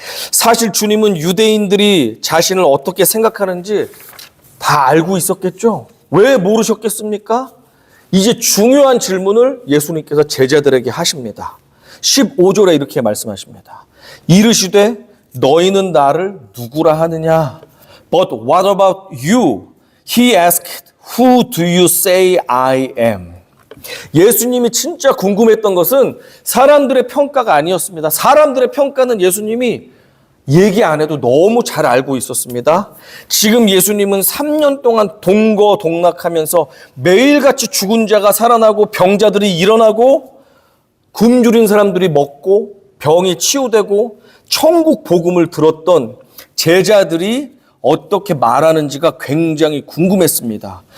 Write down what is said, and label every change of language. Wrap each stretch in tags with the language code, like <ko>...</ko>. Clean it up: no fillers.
<ko>사실 주님은 유대인들이 자신을 어떻게 생각하는지 다 알고 있었겠죠? 왜 모르셨겠습니까? 이제 중요한 질문을 예수님께서 제자들에게 하십니다. 15절에 이렇게 말씀하십니다. 이르시되 너희는 나를 누구라 하느냐?</ko> <en>But what about you? He asked, Who do you say I am?</en> <ko>예수님이 진짜 궁금했던 것은 사람들의 평가가 아니었습니다. 사람들의 평가는 예수님이 얘기 안 해도 너무 잘 알고 있었습니다. 지금 예수님은 3년 동안 동거동락하면서 매일같이 죽은 자가 살아나고 병자들이 일어나고 굶주린 사람들이 먹고 병이 치유되고 천국 복음을 들었던 제자들이 어떻게 말하는지가 굉장히 궁금했습니다.</ko>